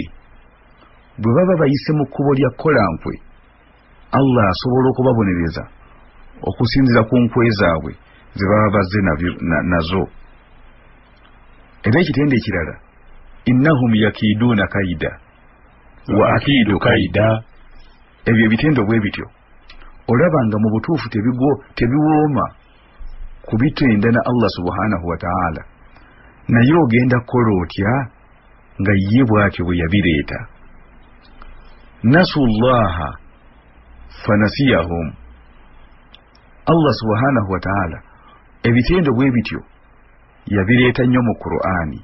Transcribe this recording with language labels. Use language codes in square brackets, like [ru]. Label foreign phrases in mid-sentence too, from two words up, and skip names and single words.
[lg] Bwe baba bayise mu kkubo lya kolankwe, Allah asobola okubabonereza okusinziira ku nkwe zaabwe ze baba bazze nazo. Era ekitende ekirala, [ar] إنهم يكيدون كيدا وأكيد كيدا. [lg] Ebyo ebitendo bwe bityo olaba nga mu butuufu tebiwooma kubitenda na [ar] الله سبحانه وتعالى, [lg] naye ogenda kukola otya nga ye bw'atyo bwe yabireeta. [ar] نسوا الله فنسيهم. الله سبحانه وتعالى [lg] ebitendo bwe bityo yabireeta nnyo mu Qur'ani.